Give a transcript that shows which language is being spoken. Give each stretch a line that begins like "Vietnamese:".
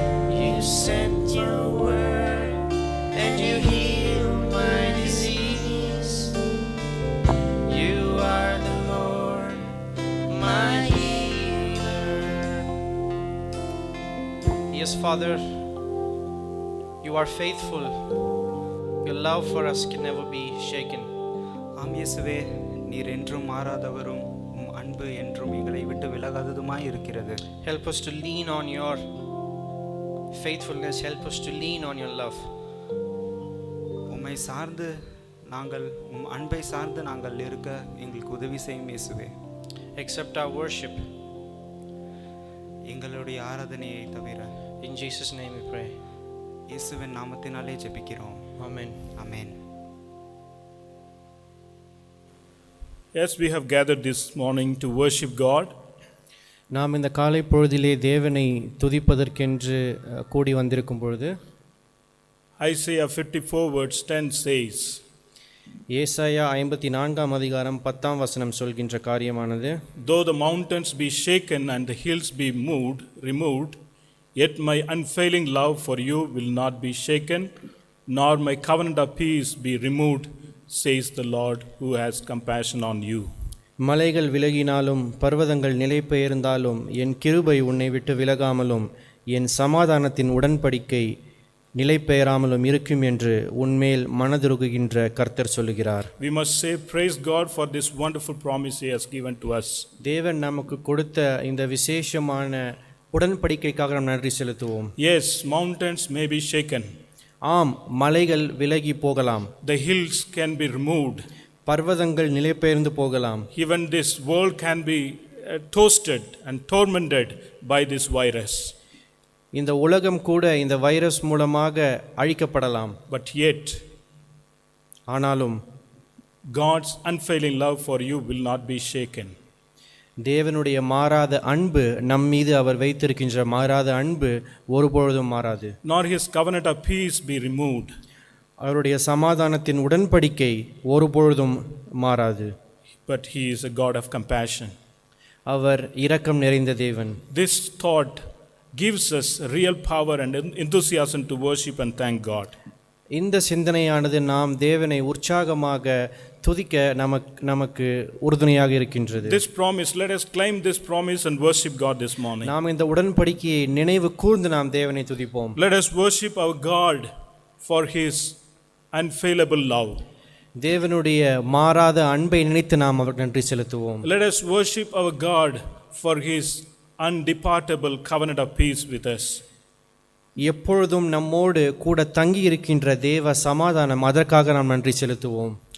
English: You sent your word and you healed my disease. You are the Lord, my healer. Yes, Father, you are faithful. Your love for us can never be shaken.
Tamil: ஆம் இயேசுவே, நீர் என்றும் மாறாதவரும் உம் அன்பு என்றும் எங்களை விட்டு விலகாததுமாய் இருக்கிறது.
English: Help us to lean on your faithfulness. Help us to lean on your love.
Tamil: உம்மை சார்ந்து நாங்கள் உம் அன்பை சார்ந்து நாங்கள் இருக்க எங்களுக்கு உதவி செய்யும் இயேசுவே.
English: Accept our worship.
Tamil: எங்களுடைய ஆராதனையை தவிர
English: In Jesus' name we pray.
Tamil: இயேசுவின் நாமத்தினாலே ஜெபிக்கிறோம்.
English: Amen.
Tamil: Amen.
English: Yes, we have gathered this morning to worship God.
Tamil: நாம் இந்த காலை பொழுதிலே தேவனை துதிப்பதற்கென்று கூடி வந்திருக்கும் பொழுது
English: Isaiah 54 verse 10 says,
Tamil: ஏசாயா 54ஆம் அதிகாரம் 10ஆம் வசனம் சொல்கின்ற காரியமானது,
English: though the mountains be shaken and the hills be removed, yet my unfailing love for you will not be shaken, nor my covenant of peace be removed, says the Lord who has compassion on you.
Tamil: மலைகள் விலகினாலும் பர்வதங்கள் நிலை பெயர்ந்தாலும் என் கிருபை உன்னை விட்டு விலகாமலும் என் சமாதானத்தின் உடன்படிக்கை நிலை பெயராமலும் இருக்கும் என்று உன்மேல் மனதுருகுகின்ற கர்த்தர் சொல்லுகிறார்.
English: We must say praise God for this wonderful promise He has given to us.
Tamil: தேவன் நமக்கு கொடுத்த இந்த விசேஷமான உடன்படிக்கைக்காக நாம் நன்றி செலுத்துவோம்.
English: Yes, mountains may be shaken.
Tamil: ஆம், மலைகள் விலகி போகலாம்.
English: The hills can be removed.
Tamil: பர்வதங்கள் நிலை பெயர்ந்து போகலாம்.
English: Even this world can be toasted and tormented by this virus.
Tamil: இந்த உலகம் கூட இந்த வைரஸ் மூலமாக அழிக்கப்படலாம்.
English: But yet,
Tamil: ஆனாலும்
English: God's unfailing love for you will not be shaken.
Tamil: தேவனுடைய மாறாத அன்பு நம் மீது அவர் வைத்திருக்கின்ற மாறாத அன்பு ஒருபொழுதும் மாறாது.
English: Nor His covenant of peace be removed.
Tamil: அவருடைய சமாதானத்தின் உடன்படிக்கை ஒருபொழுதும் மாறாது.
English: But He is a God of compassion.
Tamil: அவர் இரக்கம் நிறைந்த தேவன்.
English: This thought gives us real power and enthusiasm to worship and thank God.
Tamil: இந்த சிந்தனையானது நாம் தேவனை உற்சாகமாக துதிக்க நமக்கு உறுதுணையாக இருக்கின்றது.
English: This promise, let us claim this promise and worship God this morning.
Tamil: நாம் இந்த உடன்படிக்கையை நினைவு கூர்ந்து நாம் தேவனை துதிப்போம்.
English: Let us worship our God for his unfailable love.
Tamil: தேவனுடைய மாறாத அன்பை நினைத்து நாம் அவருக்கு நன்றி செலுத்துவோம்.
English: Let us worship our God for his undepartable covenant of peace with us.
Tamil: எப்பொழுதும் நம்மோடு கூட தங்கி இருக்கின்ற தேவ சமாதானம், அதற்காக நாம் நன்றி செலுத்துவோம்.